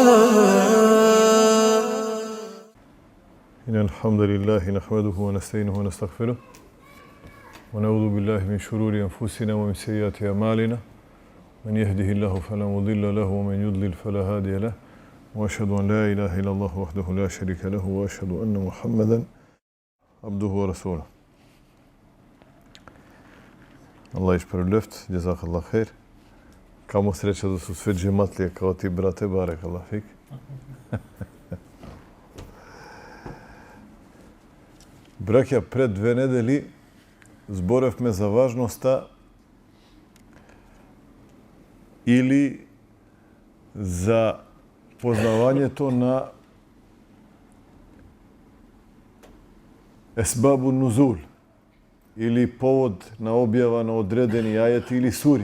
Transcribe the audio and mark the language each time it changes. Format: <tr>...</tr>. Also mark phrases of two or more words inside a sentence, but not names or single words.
<ar>إن الحمد لله نحمده ونستعينه ونستغفره ونعوذ بالله من شرور أنفسنا ومن سيئات أعمالنا من يهده الله فلا مضل له ومن يضلل فلا هادي له وأشهد أن لا إله إلا الله وحده لا شريك له وأشهد أن محمدا عبده ورسوله.</ar> <sq>Allah išprevljeft,</sq> <ar>جزاك الله خير.</ar> <bs>Kamo sreća da su sve džematlije kao ti, brate,</bs> <ar>بارك الله فيك.</ar> <mk>Браќа, пред 2 недели зборевме за важноста или за познавањето на</mk> <ar>أسباب نزول,</ar> <mk>или повод на објава на одредени ајети или сури.</mk>